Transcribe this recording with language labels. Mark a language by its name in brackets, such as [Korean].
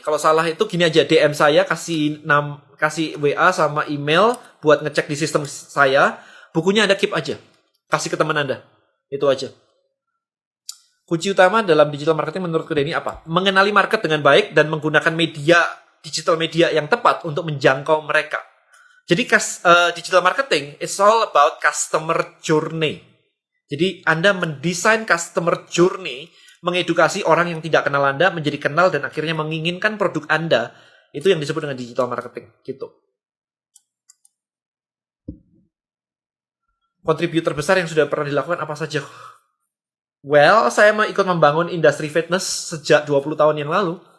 [Indonesian] Kalau salah itu gini aja, DM saya kasih WA sama email buat ngecek di sistem saya. Bukunya Anda keep aja. Kasih ke teman Anda. Itu aja. Kunci utama dalam digital marketing menurut Denny apa? Mengenali market dengan baik dan menggunakan digital media yang tepat untuk menjangkau mereka. [English] Jadi digital marketing it's all about customer journey. [Indonesian] Jadi Anda mendesain customer journey, mengedukasi orang yang tidak kenal Anda menjadi kenal dan akhirnya menginginkan produk Anda. Itu yang disebut dengan digital marketing gitu. Kontributor terbesar yang sudah pernah dilakukan apa saja? Well, saya mau ikut membangun industri fitness sejak 20 tahun yang lalu.